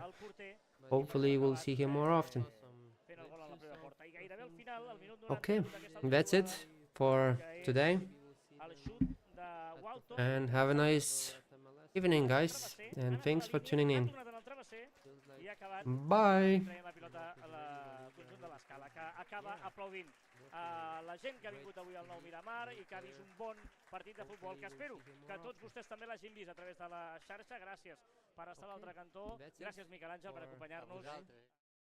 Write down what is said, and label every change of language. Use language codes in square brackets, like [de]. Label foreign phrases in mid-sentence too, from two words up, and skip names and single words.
[en] Hopefully we'll see him more often. Okay, that's it for today. And have a nice evening, guys, and thanks for tuning in. Bye. [ca] La pilota al conjunt de l'Escala, que acaba aplaudint la gent que ha vingut avui al Nou Miramar i que ha vist un bon partit de futbol, que espero que tots vostès també l'hagin vist a través de la xarxa. Gràcies per estar a l'altre cantó. Gràcies, Miquel Àngel, per acompanyar-nos.